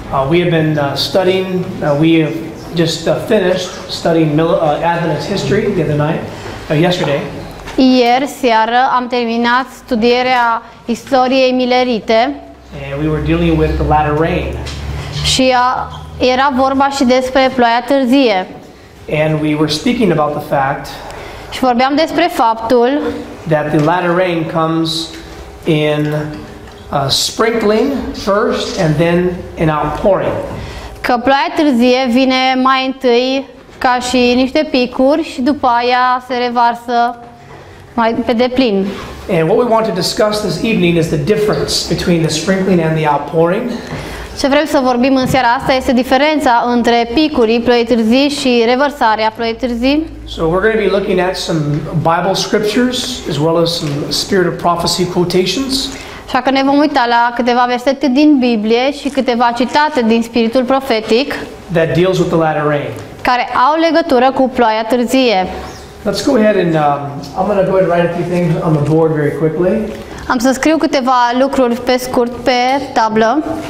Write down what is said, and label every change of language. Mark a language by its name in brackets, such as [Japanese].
[English] We have been studying, we have just finished studying Adventist history the other night, yesterday. [Romanian] Ieri seară am terminat studierea istoriei milerite [English] And we were dealing with the latter rain. [Romanian] și era vorba și despre ploaia târzie. [English] And we were speaking about the fact [Romanian] Și vorbeam despre faptul [English] that the latter rain comes in sprinkling first and then an outpouring. [Romanian] că ploaia târzie vine mai întâi ca și niște picuri și după aia se revarsă mai pe deplin. [English] And what we want to discuss this evening is the difference between the sprinkling and the outpouring. [Romanian] Ce vrem să vorbim în seara asta este diferența între picurii ploii târzii și revărsarea ploii târzii. [English] So we're going to be looking at some Bible scriptures as well as some Spirit of Prophecy quotations. [Romanian] Așa că ne vom uita la câteva versete din Biblie și câteva citate din spiritul profetic [English] That deals with the latter rain. [Romanian] care au legătură cu ploaia târzie. [English] Let's go ahead and I'm going to go ahead and write a few things on the board very quickly. [Romanian] Am să scriu câteva lucruri pe scurt pe tablă.